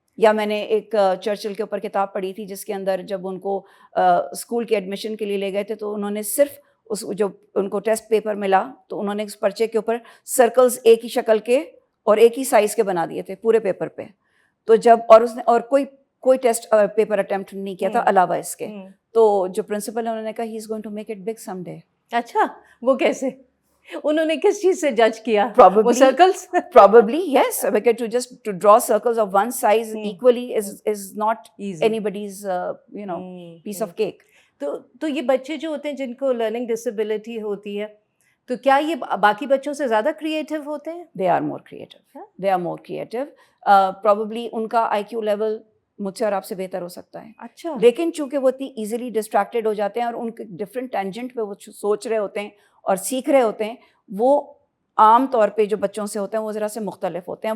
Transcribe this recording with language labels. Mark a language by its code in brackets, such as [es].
[ur] یا میں نے ایک چرچل کے اوپر کتاب پڑھی تھی جس کے اندر جب ان کو اسکول کے ایڈمیشن کے لیے لے گئے تھے تو انہوں نے صرف جو ان کو ٹیسٹ پیپر ملا تو انہوں نے اس پرچے کے اوپر سرکلز ایک ہی شکل کے اور ایک ہی سائز کے بنا دیے تھے پورے پیپر پہ. تو جب اس نے اور کوئی ٹیسٹ پیپر اٹیمپٹ نہیں کیا تھا علاوہ اس کے, تو جو پرنسپل ہے انہوں نے کہا [en] He is going to make it big some day. [ur] اچھا, وہ کیسے؟ انہوں نے کس چیز سے جج کیا؟ [en] Probably yes, because to draw circles of one size equally is not anybody's piece of cake. [ur] تو یہ بچے جو ہوتے ہیں جن کو لرننگ ڈسیبلٹی ہوتی ہے, تو کیا یہ باقی بچوں سے زیادہ کریٹیو ہوتے ہیں؟ [en] They are more creative. [ur] Probably ان کا IQ لیول مجھ سے اور آپ سے بہتر ہو سکتا ہے. اچھا. لیکن چونکہ وہ اتنی ایزیلی ڈسٹریکٹیڈ ہو جاتے ہیں اور ان کے ڈفرینٹ ٹینجنٹ پہ وہ سوچ رہے ہوتے ہیں اور سیکھ رہے ہوتے ہیں, وہ عام طور پہ جو بچوں سے ہوتے ہیں وہ ذرا سے مختلف ہوتے ہیں.